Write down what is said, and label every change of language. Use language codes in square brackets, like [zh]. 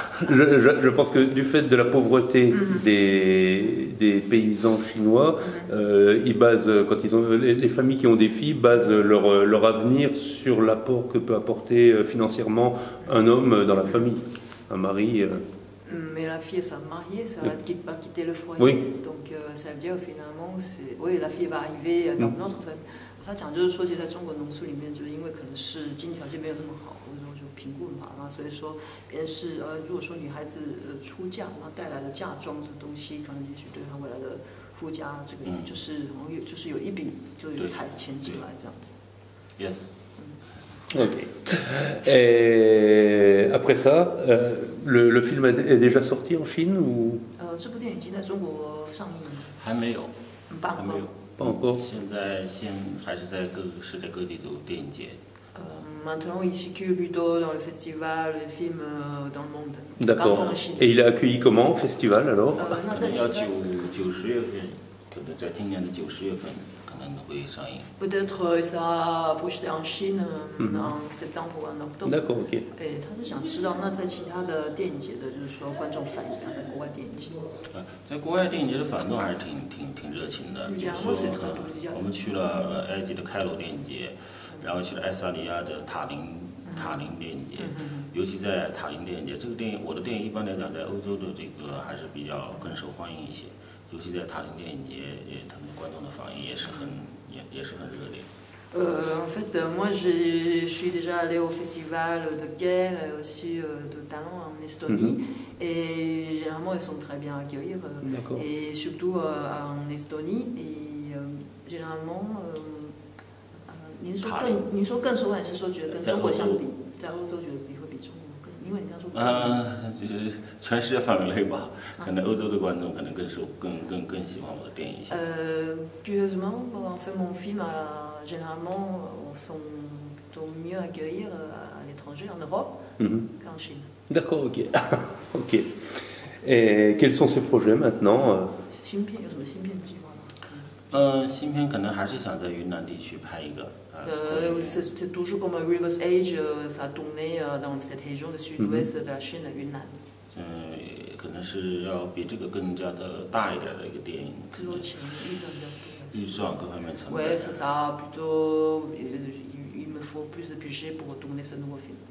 [fr] Je pense que du fait de la pauvreté des paysans chinois, ils basent, quand les familles qui ont des filles basent leur avenir sur l'apport que peut apporter financièrement un homme dans la famille, un mari. Mais la fille va se marier, ça va pas quitter le foyer. Oui. Donc ça veut dire finalement, la fille va arriver dans notre famille. [zh] 他讲就是说，其实在中国农村里面，就是因为可能是经济条件没有那么好，或者说就贫困嘛，然后所以说，便是如果说女孩子出嫁，然后带来的嫁妆这个东西，可能也许对她未来的夫家这个就是有一笔就有钱进来这样子。 [en] Yes. Ok. [fr] Et après ça, le film est déjà sorti en Chine ou [zh] 这部电影已经在中国上映了吗？还没有，还没有。 [fr] Pas encore. [zh] 现还是在世界各地走电影节。 [fr] Maintenant, il circule plutôt dans le festival, les films dans le monde. D'accord. Et il est accueilli comment, festival alors [zh] 要9、10月份可能在今年的9、10月份可能会上映。 [fr] Peut-être ça projeté en Chine en septembre ou en octobre. D'accord, ok. [zh] 他是想知道，那在其他的电影节的，就是说观众反应怎样？在国外电影节？在国外电影节的反动还是挺热情的。比如说，我们去了埃及的开罗电影节，然后去了爱沙尼亚的塔林电影节。尤其在塔林电影节，这个电影，我的电影一般来讲在欧洲的这个还是比较更受欢迎一些。尤其在塔林电影节，他们观众的反应也是很热烈。 [fr] En fait, moi je suis déjà allée au festival de guerre et aussi de talent en Estonie et généralement ils sont très bien accueillis et surtout en Estonie et généralement [zh] 您说更受欢迎是说觉得跟中国相比，在欧洲觉得会比中国更，因为你刚说就是全世界范围内吧，可能欧洲的观众可能更喜欢我的电影一些。 [fr] Curieusement, en fait mon film généralement sont plutôt mieux accueillis à l'étranger, en Europe, qu'en Chine. D'accord, ok. Ok. Et quels sont ces projets maintenant [zh] 新片有什么新片计划吗？新片可能还是想在云南地区拍一个。 [fr] C'est toujours comme River's Edge, ça a tourné dans cette région du sud-ouest de la Chine, Yunnan. [zh] 可能是要比这个更加的大一点的一个电影。制作钱预算比较多。预算各方面成本。 [fr] Ouais, c'est ça. Plutôt, il me faut plus de budget pour tourner ce nouveau film.